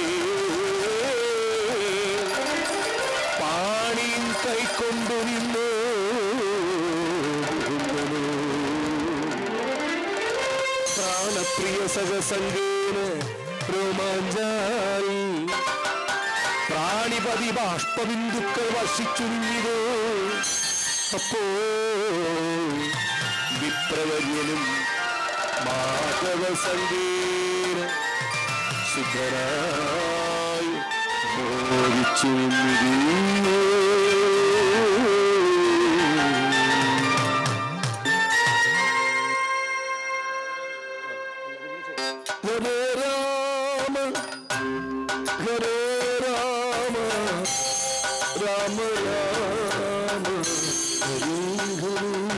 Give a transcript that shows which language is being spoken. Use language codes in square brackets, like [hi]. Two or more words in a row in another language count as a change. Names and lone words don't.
[ml] പാണിയും കൈക്കൊണ്ടു നിന്നു പ്രാണപ്രിയ സഹസംഗേന രോമാഞ്ചാരി പ്രാണിപതി ബാഷ്പബിന്ദുക്കൾ വർഷിച്ചു നിന്നിതോ. അപ്പോ വിപ്രവര്യനും മാധവ സംഗേന ശുദ്ധരായി ബോധിച്ചു നിന്നിതോ. [sa] ഹരേ രാമ ഹരേ രാമ രാമ രാമ ഹരേ ഹരേ